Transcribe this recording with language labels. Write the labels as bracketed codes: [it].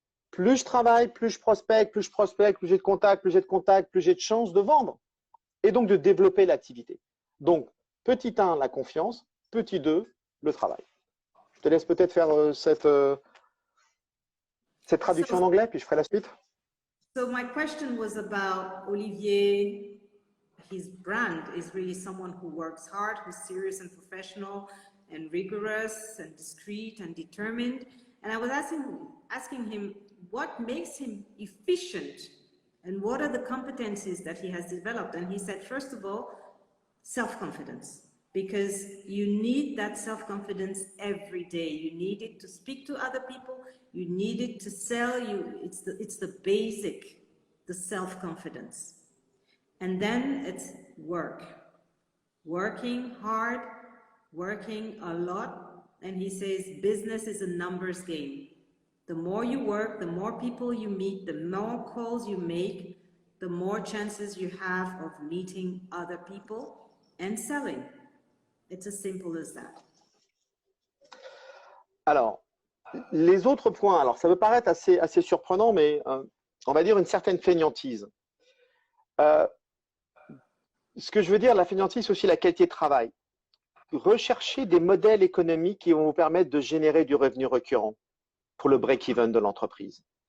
[fr] Plus je travaille, plus je prospecte, plus j'ai de contacts, plus j'ai de contacts, plus j'ai de chances de vendre. Et donc de développer l'activité. Donc, petit 1, la confiance. Petit 2, le travail. Je te laisse peut-être faire cette traduction en anglais, puis je ferai la suite. [en] So my question was about Olivier. His brand is really someone who works hard, who's serious and professional and rigorous and discreet and determined. And I was asking him what makes him efficient and what are the competencies that he has developed. And he said, first of all, self-confidence, because you need that self-confidence every day. You need it to speak to other people. You need it to sell you. It's the basic, the self-confidence. And then it's work. Working hard, working a lot. And he says business is a numbers game. The more you work, the more people you meet, the more calls you make, the more chances you have of meeting other people and selling. It's as simple as that. [fr] Alors, les autres points, alors ça peut paraître assez surprenant, mais on va dire une certaine fainéantise. Ce que je veux dire, la fainéantise, c'est aussi la qualité de travail. Recherchez des modèles économiques qui vont vous permettre de générer du revenu récurrent pour le break-even de l'entreprise.